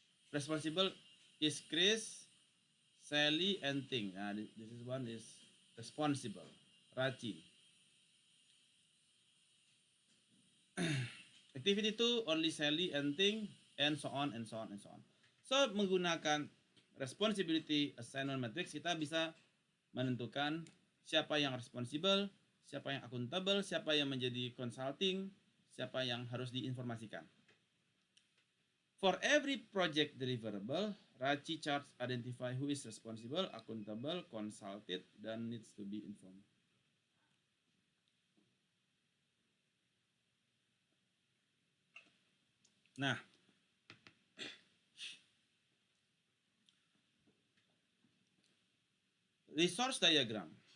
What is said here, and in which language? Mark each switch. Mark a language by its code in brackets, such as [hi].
[en] Responsible is Chris, Sally, and Ting. Nah, this is one is responsible, RACI. Activity 2 only Sally and Ting, and so on and so on and so on. [id] So menggunakan responsibility assignment matrix kita bisa menentukan siapa yang responsible, siapa yang accountable, siapa yang menjadi consulting, siapa yang harus diinformasikan. [en] For every project deliverable, RACI charts identify who is responsible, accountable, consulted, [id] dan [en] needs to be informed. Nah, resource diagram.